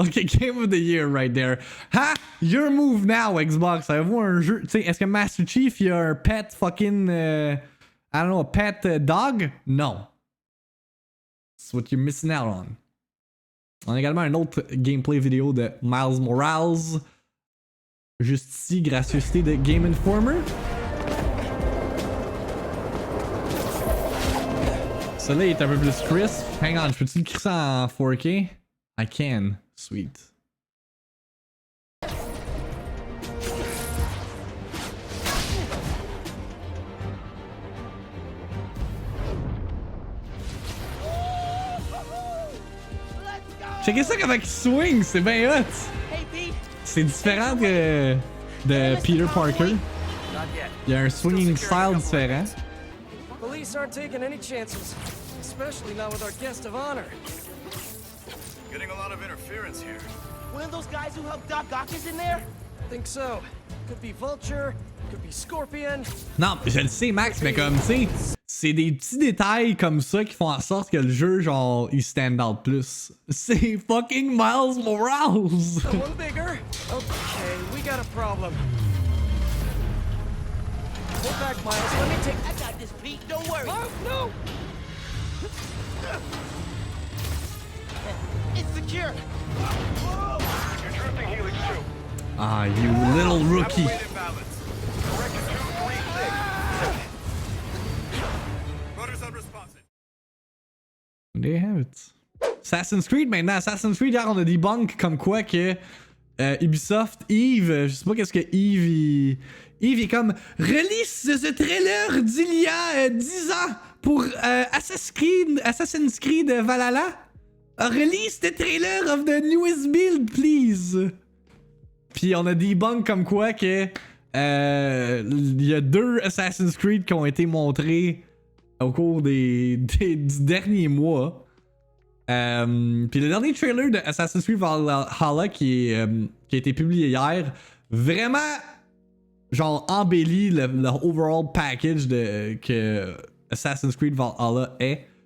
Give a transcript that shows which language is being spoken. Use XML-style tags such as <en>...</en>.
<en>Ok, Game of the Year right there. Ha! Your move now, Xbox.</en> <fr>Avez-vous un jeu? Tu sais, est-ce que Master Chief, il y a un pet fucking.</fr> <en>I don't know, a pet dog? No. That's what you're missing out on.</en> <fr>On a également un autre gameplay vidéo de Miles Morales. Juste ici, gracieuseté de Game Informer. Celui-là est un peu plus crisp.</fr> <en>Hang on,</en> <fr>je peux-tu écrire ça en 4K?</fr> <en>I can. Sweet.</en> <fr>Checkez ça comment il swing, c'est bien hot. C'est différent de Peter Parker. Il y a un swinging style différent.</fr> <en>Police aren't taking any chances, especially not with our guest of honor. Getting a lot of interference here. One of those guys who helped Doc Ock is in there? Think so. Could be Vulture, could be Scorpion.</en> <fr>Non, je le sais, Max, mais comme, tu sais, c'est des petits détails comme ça qui font en sorte que le jeu, genre, il</fr> <en>stand out</en> <fr>plus. C'est fucking Miles Morales!</fr> <en>One bigger. Okay, we got a problem. Pull back, Miles. Let me take. I got this, Pete. Don't worry. Oh, no! It's secure. You're drifting Helix 2. Ah, you little rookie. Weight imbalance. Correction 236. Rudder's unresponsive. There you have it. Assassin's Creed</en> <fr>maintenant. Assassin's Creed, hier, on a debunk comme quoi que Ubisoft, Yves, je sais pas qu'est-ce que Yves il est comme release ce trailer d'il y a 10 ans pour Assassin's Creed Valhalla.</fr> <en>Release the trailer of the newest build, please.</en> <fr>Puis on a debunk comme quoi que il y a 2 Assassin's Creed qui ont été montrés au cours du dernier mois. Puis le dernier trailer de Assassin's Creed Valhalla qui a été publié hier, vraiment genre embellit le</fr> <en>overall package</en> <fr>que Assassin's Creed Valhalla est.</fr>